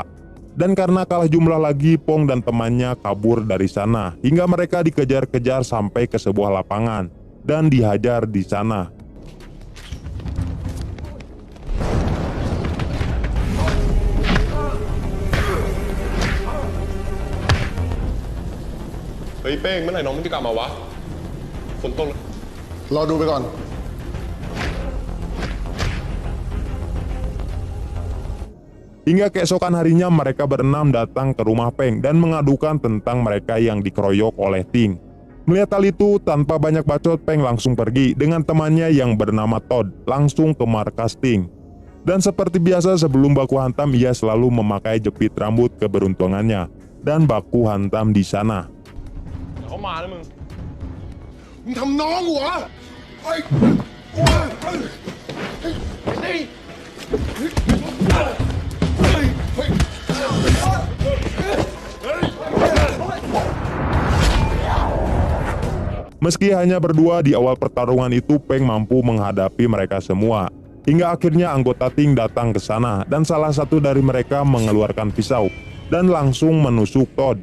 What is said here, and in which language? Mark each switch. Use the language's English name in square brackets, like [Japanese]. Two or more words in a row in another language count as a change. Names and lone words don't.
[Indonesian] Dan karena kalah jumlah lagi, Pong dan temannya kabur dari sana hingga mereka dikejar-kejar sampai ke sebuah lapangan dan dihajar di sana. Hey Peng, [Thai] เมื่อไหร่น้องมันจะกลับมาวะฝนตก รอดูไปก่อน [Indonesian] Hingga keesokan harinya mereka berenam datang ke rumah Peng dan mengadukan tentang mereka yang dikeroyok oleh Ting. Melihat hal itu, tanpa banyak bacot, Peng langsung pergi dengan temannya yang bernama Todd langsung ke markas Ting. Dan seperti biasa sebelum baku hantam, ia selalu memakai jepit rambut keberuntungannya dan baku hantam di sana. [Thai] เขามาแล้วมึง มึงทำน้องกูเหรอไอ้นี่ [Indonesian] Meski hanya berdua di awal pertarungan itu, Peng mampu menghadapi mereka semua. Hingga akhirnya anggota Ting datang ke sana dan salah satu dari mereka mengeluarkan pisau dan langsung menusuk Todd.